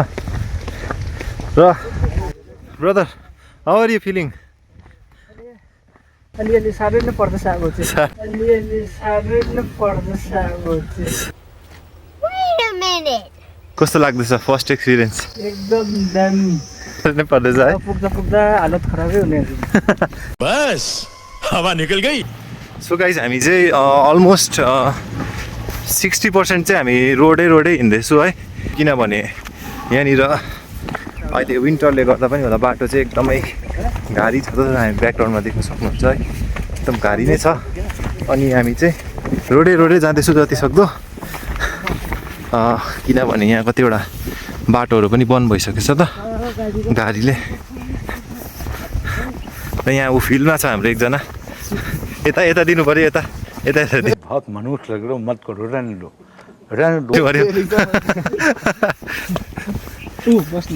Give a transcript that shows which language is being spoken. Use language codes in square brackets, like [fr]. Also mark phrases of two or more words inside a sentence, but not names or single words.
[en] र brother how are you feeling? [ne] अलिअलि साह्रै नै पर्दैछ अब चाहिँ। अलिअलि साह्रै नै पर्दैछ अब चाहिँ। कस्तो लाग्दैछ [en] first experience? [ne] एकदम दामी नै पर्दैछ है। पुग्दा पुग्दा हालत खराबै हुने। [hi] बस हवा निकल गई। [ne] सो गाइस हामी चाहिँ अलमोस्ट 60% चाहिँ हामी रोडै हिँड्दैछु है। किनभने यहाँनिर अहिले विन्टरले गर्दा पनि होला बाटो चाहिँ एकदमै गाडी छ। जस्तो हामी ब्याकग्राउन्डमा देख्न सक्नुहुन्छ है, एकदम गाडी नै छ। अनि हामी चाहिँ रोडै जाँदैछु जति सक्दो। किनभने यहाँ कतिवटा बाटोहरू पनि बन्द भइसकेछ त गाडीले र यहाँ ऊ फिल्डमा छ हाम्रो एकजना यता यता दिनु पऱ्यो यता यता यता दिनु [hi] बहुत मनुष्य लग रहे हो मत करो रहने दो [ne] पऱ्यो बस्नु